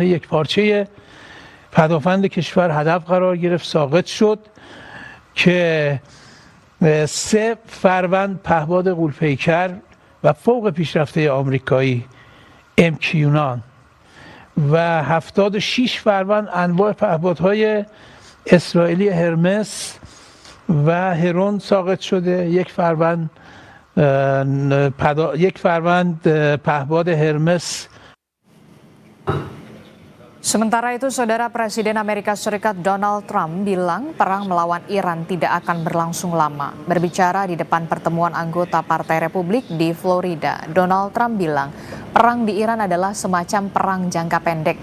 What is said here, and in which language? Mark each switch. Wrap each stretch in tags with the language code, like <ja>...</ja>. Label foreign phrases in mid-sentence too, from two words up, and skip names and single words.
<fa>یکپارچه پدافند کشور هدف قرار گرفت، ساقط شد که 3 فروند پهپاد غول‌پیکر و فوق پیشرفته آمریکایی MQ-9 و 76 فروند انواع پهپادهای اسرائیلی هرمس و هرون ساقط شده. یک فروند پهپاد هرمس.</fa> <id>Sementara itu, Saudara, Presiden Amerika Serikat Donald Trump bilang perang melawan Iran tidak akan berlangsung lama. Berbicara di depan pertemuan anggota Partai Republik di Florida, Donald Trump bilang perang di Iran adalah semacam perang jangka pendek.</id>